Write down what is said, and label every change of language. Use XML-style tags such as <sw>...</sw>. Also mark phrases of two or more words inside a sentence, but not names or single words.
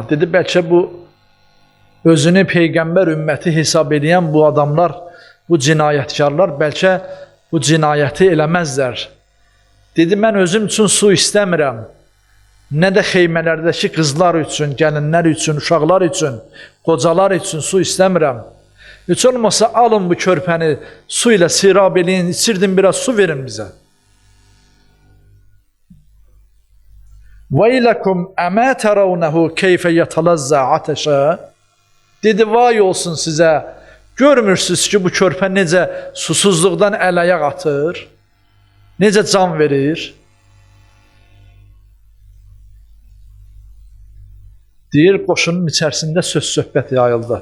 <az>Dedi, bəlkə bu özünü Peyğəmbər ümməti hesab edən bu adamlar, bu cinayətkarlar bəlkə bu cinayəti eləməzlər. Dedi, mən özüm üçün su istəmirəm. Nə də xeymələrdəki qızlar üçün, gəlinlər üçün, uşaqlar üçün, qocalar üçün su istəmirəm. Heç olmasa alın bu körpəni su ilə sirab eləyin, içirdim biraz su verin bizə.</az> <ar>وَيْلَكُمْ أَمَا تَرَوْنَهُ كَيْفَ يَتَلَزَّى عَتَشَى</ar> <az>Dedi, vay olsun sizə, görmürsünüz ki, bu körpə necə susuzluqdan əl-ayaq atır, necə can verir. Deyir, qoşunun içərisində söz-söhbət yayıldı.</az>